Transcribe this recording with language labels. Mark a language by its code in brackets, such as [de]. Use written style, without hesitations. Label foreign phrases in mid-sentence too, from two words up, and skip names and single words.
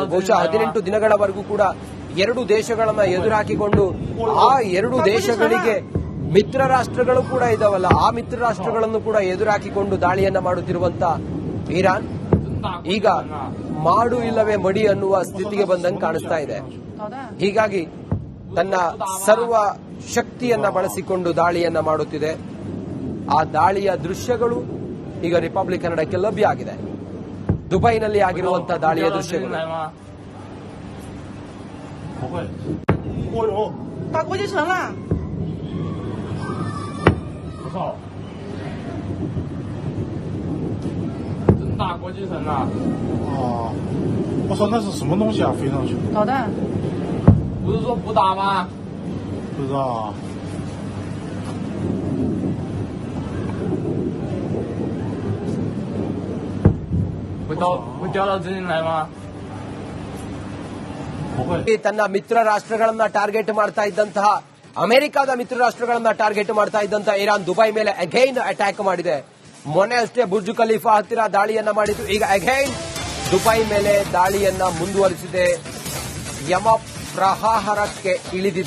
[kn] ಬಹುಶಃ 18 ದಿನಗಳವರೆಗೂ ಕೂಡ ಎರಡು ದೇಶಗಳನ್ನ ಎದುರಾಕಿಕೊಂಡು ಆ ಎರಡು ದೇಶಗಳಿಗೆ ಮಿತ್ರ ರಾಷ್ಟ್ರಗಳು ಕೂಡ ಇದಾವಲ್ಲ, ಆ ಮಿತ್ರ ರಾಷ್ಟ್ರಗಳನ್ನು ಕೂಡ ಎದುರಾಕಿಕೊಂಡು ದಾಳಿಯನ್ನ ಮಾಡುತ್ತಿರುವಂತ ಇರಾನ್ ಈಗ ಮಾಡು ಇಲ್ಲವೇ ಮಡಿ ಅನ್ನುವ ಸ್ಥಿತಿಗೆ ಬಂದಂಗೆ ಕಾಣಿಸ್ತಾ ಇದೆ. ಹೀಗಾಗಿ ತನ್ನ ಸರ್ವ ಶಕ್ತಿಯನ್ನ ಬಳಸಿಕೊಂಡು ದಾಳಿಯನ್ನ ಮಾಡುತ್ತಿದೆ. ಆ ದಾಳಿಯ ದೃಶ್ಯಗಳು ಈಗ ರಿಪಬ್ಲಿಕ್ ಕನ್ನಡಕ್ಕೆ ಲಭ್ಯ ಆಗಿದೆ. ದುಬೈನಲ್ಲಿ ಆಗಿರುವಂತಹ ದಾಳಿಯ ದೃಶ್ಯಗಳು. [zh] 我说那是什么东西啊？飞上去？导弹。不是说不打吗？不知道啊。会掉到这里来吗？不会。 [kn] ತನ್ನ ಮಿತ್ರ ರಾಷ್ಟ್ರಗಳನ್ನ ಟಾರ್ಗೆಟ್ ಮಾಡ್ತಾ ಇದ್ದಂತಹ ಅಮೆರಿಕದ ಮಿತ್ರ ರಾಷ್ಟ್ರಗಳನ್ನ ಟಾರ್ಗೆಟ್ ಮಾಡ್ತಾ ಇದ್ದಂತಹ ಇರಾನ್ ದುಬೈ ಮೇಲೆ [en] again attack [kn] ಮಾಡಿದೆ. ಮೊನ್ನೆ ಅಷ್ಟೇ ಬುರ್ಜ್ ಖಲೀಫಾ ಹತ್ತಿರ ದಾಳಿಯನ್ನ ಮಾಡಿತು. ಈಗ ಅಗೈನ್ ದುಬೈ ಮೇಲೆ ದಾಳಿಯನ್ನ ಮುಂದುವರಿಸಿದೆ. ಯಮ ಪ್ರಹಾರಕ್ಕೆ ಇಳಿದಿದೆ.